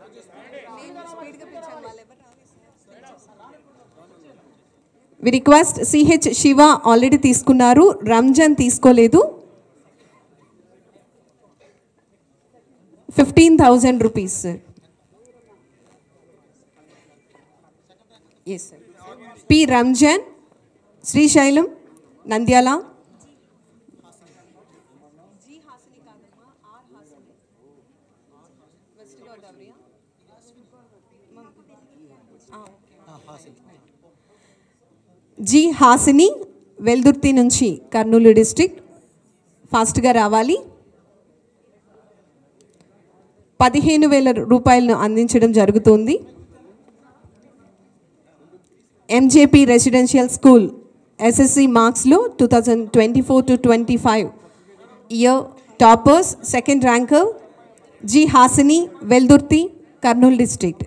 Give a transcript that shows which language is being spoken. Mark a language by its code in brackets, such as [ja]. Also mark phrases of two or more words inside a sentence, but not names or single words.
[en] we request [te] సిహెచ్ శివ ఆల్రెడీ తీసుకున్నారు, రంజాన్ తీసుకోలేదు. [en] 15,000 rupees, sir. Yes, sir. P. Ramjan, Srishailam, Nandyala. G. [te] Hasini, Veldurti నుంచి కర్నూలు డిస్ట్రిక్ట్. ఫాస్ట్గా రావాలి. 15,000 రూపాయలను అందించడం జరుగుతుంది. [en] MJP Residential School SSC marks-lo 2024-25 year toppers second ranker G Hasini, Veldurti, Kurnool District.